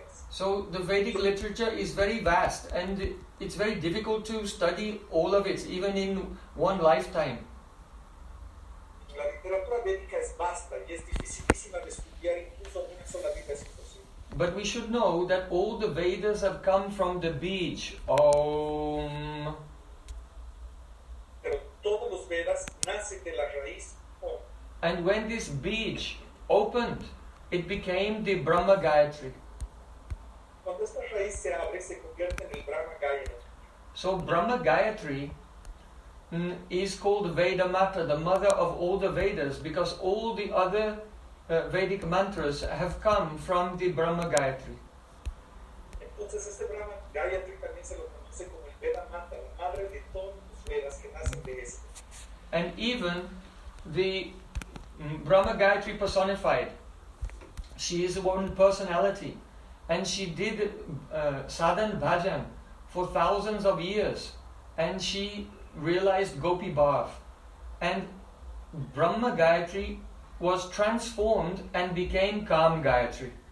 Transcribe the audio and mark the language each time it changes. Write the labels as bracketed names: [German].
[English] So the Vedic literature is very vast, and it's very difficult to study all of it, even in one lifetime. [Spanish] La literatura védica es vasta y es dificilísima de estudiar incluso en una sola vida es imposible. [English] But we should know that all the Vedas have come from the beach. [Sanskrit] Om. [Spanish] Pero todos los Vedas nacen de la raíz. [Sanskrit] Om. [English] And when this beach opened, it became the Brahma Gayatri. [Spanish] Cuando esta raíz se abre, se convierte en el Brahma Gayatri. [English] So Brahma Gayatri is called Veda Mata, the mother of all the Vedas, because all the other Vedic mantras have come from the Brahma Gayatri. [Spanish] Entonces, este Brahma Gayatri también se lo conoce como el Veda Mata, la madre de todos los Vedas que nacen de este. [English] And even the Brahma Gayatri personified, she is a woman personality, and she did sadhan bhajan for thousands of years, and she realized Gopi Bhav, and Brahma Gayatri was transformed and became Kam Gayatri.